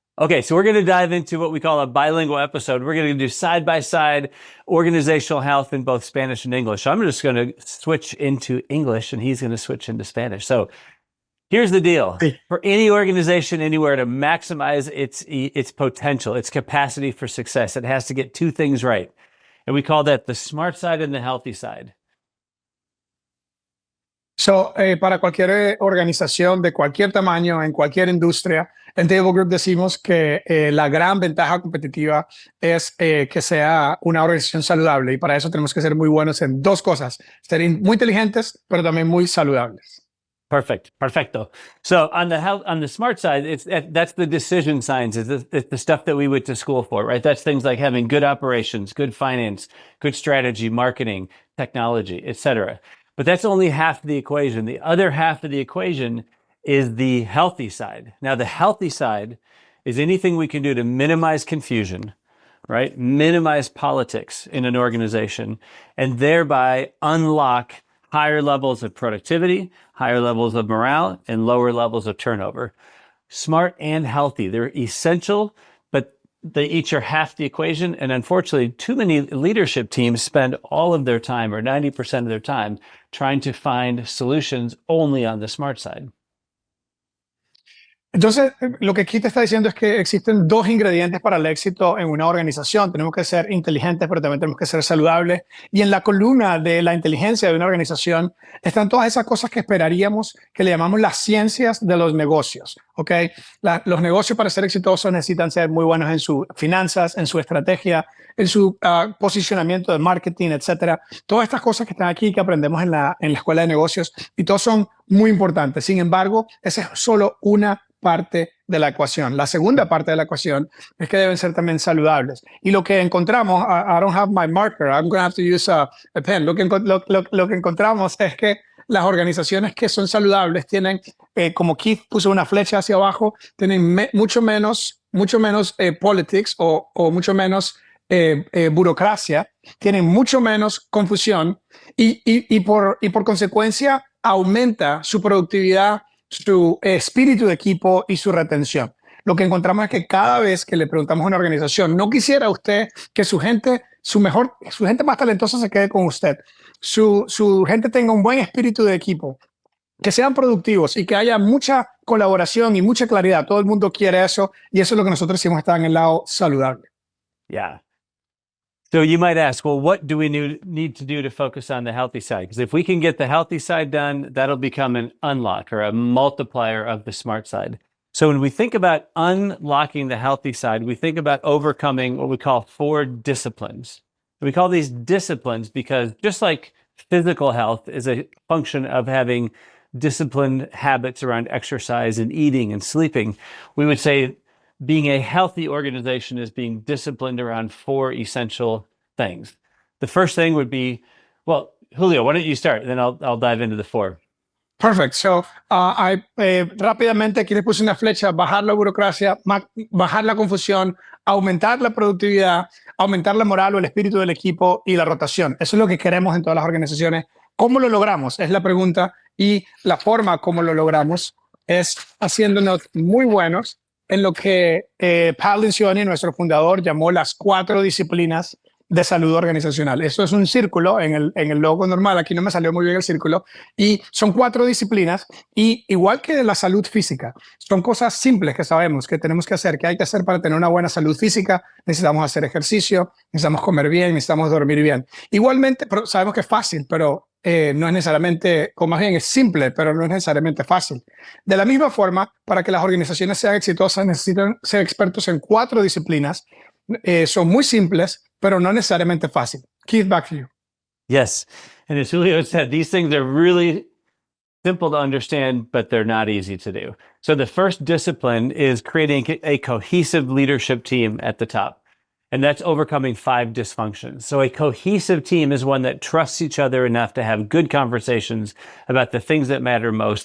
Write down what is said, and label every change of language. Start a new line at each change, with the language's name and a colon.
English: Okay, so we're going to dive into what we call a bilingual episode. We're going to do side-by-side organizational health in both Spanish and English. So I'm just going to switch into English, and he's going to switch into Spanish. So here's the deal. For any organization anywhere to maximize its potential, its capacity for success, it has to get two things right. And we call that the smart side and the healthy side.
Spanish: So, para cualquier organización de cualquier tamaño, en cualquier industria, en Table Group decimos que la gran ventaja competitiva es que sea una organización saludable. Y para eso tenemos que ser muy buenos en dos cosas. Ser muy inteligentes, pero también muy saludables. Perfecto.
English: So on the smart side, that's the decision science. It's the stuff that we went to school for, right? That's things like having good operations, good finance, good strategy, marketing, technology, etc. But that's only half the equation. The other half of the equation is the healthy side. Now, the healthy side is anything we can do to minimize confusion, right? Minimize politics in an organization, and thereby unlock higher levels of productivity, higher levels of morale, and lower levels of turnover. Smart and healthy, they're essential, but they each are half the equation. And unfortunately, too many leadership teams spend all of their time, or 90% of their time, trying to find solutions only on the smart side.
Spanish: Entonces, lo que Keith está diciendo es que existen dos ingredientes para el éxito en una organización. Tenemos que ser inteligentes, pero también tenemos que ser saludables. Y en la columna de la inteligencia de una organización están todas esas cosas que esperaríamos, que le llamamos las ciencias de los negocios. ¿Okay? Los negocios, para ser exitosos, necesitan ser muy buenos en sus finanzas, en su estrategia, en su posicionamiento de marketing, etcétera. Todas estas cosas que están aquí, que aprendemos en la escuela de negocios, y todos son muy importantes. Sin embargo, esa es solo una parte de la ecuación. La segunda parte de la ecuación es que deben ser también saludables. Y lo que encontramos,
English: I don't have my marker, I'm going to have to use a pen.
Spanish: Lo que encontramos es que las organizaciones que son saludables tienen, como Keith puso una flecha hacia abajo, tienen mucho menos politics o mucho menos burocracia, tienen mucho menos confusión y por consecuencia aumenta su productividad, su espíritu de equipo y su retención. Lo que encontramos es que cada vez que le preguntamos a una organización, no quisiera usted que su gente más talentosa se quede con usted, su gente tenga un buen espíritu de equipo, que sean productivos y que haya mucha colaboración y mucha claridad. Todo el mundo quiere eso, y eso es lo que nosotros decimos está en el lado saludable.
English: Yeah. So you might ask, well, what do we need to do to focus on the healthy side? Because if we can get the healthy side done, that'll become an unlock or a multiplier of the smart side. So when we think about unlocking the healthy side, we think about overcoming what we call 4 disciplines. We call these disciplines because just like physical health is a function of having disciplined habits around exercise and eating and sleeping, we would say being a healthy organization is being disciplined around 4 essential things. The first thing would be, well, Julio, why don't you start? Then I'll dive into the 4. Perfect.
Spanish: So, rápidamente aquí les puse una flecha: bajar la burocracia, bajar la confusión, aumentar la productividad, aumentar la moral o el espíritu del equipo y la rotación. Eso es lo que queremos en todas las organizaciones. ¿Cómo lo logramos? Es la pregunta, y la forma como lo logramos es haciéndonos muy buenos en lo que Lencioni, nuestro fundador, llamó las 4 disciplinas de salud organizacional. Eso es un círculo en el logo normal. Aquí no me salió muy bien el círculo. Y son 4 disciplinas. Y igual que la salud física, son cosas simples que sabemos que tenemos que hacer, que hay que hacer para tener una buena salud física. Necesitamos hacer ejercicio, necesitamos comer bien, necesitamos dormir bien. Igualmente, pero sabemos que es fácil, pero no es necesariamente, o más bien es simple, pero no es necesariamente fácil. De la misma forma, para que las organizaciones sean exitosas, necesitan ser expertos en 4 disciplinas son muy simples, pero no necesariamente fáciles.
English: Keith, back to you. Yes. And as Julio said, these things are really simple to understand, but they're not easy to do. So the first discipline is creating a cohesive leadership team at the top. And that's overcoming 5 dysfunctions. So a cohesive team is one that trusts each other enough to have good conversations about the things that matter most.